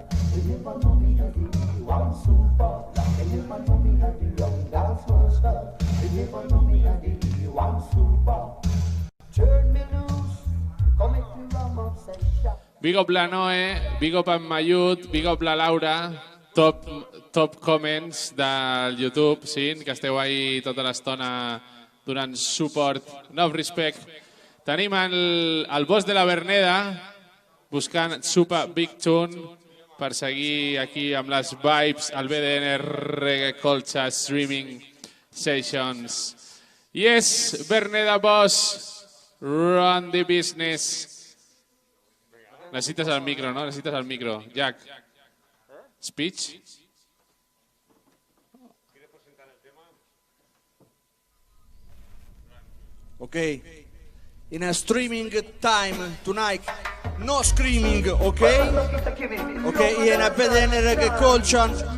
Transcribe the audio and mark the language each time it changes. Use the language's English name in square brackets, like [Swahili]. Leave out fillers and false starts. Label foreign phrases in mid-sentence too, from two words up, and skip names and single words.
[English] You never know me as the one super. You never know me as the ram dance master. You never know me as the one super. Turn me loose, come to ram obsession. Big up la Noe, big up en Mayut, big up la Laura. Top comments [Catalan] del YouTube, sí, que esteu ahí tota l'estona donant suport. [English] No respect. [Catalan] Tenim el boss de la Verneda buscant Super Big Tune per seguir aquí amb les vibes al BDN Reggae Culture Streaming Sessions. [English] Yes, Verneda Boss, run the business. [Catalan] Necessites el micro, no? Necessites el micro. [English] Jack. Speech? Okay. in a streaming time tonight. No screaming, okay? Okay, in a BDN reggae culture.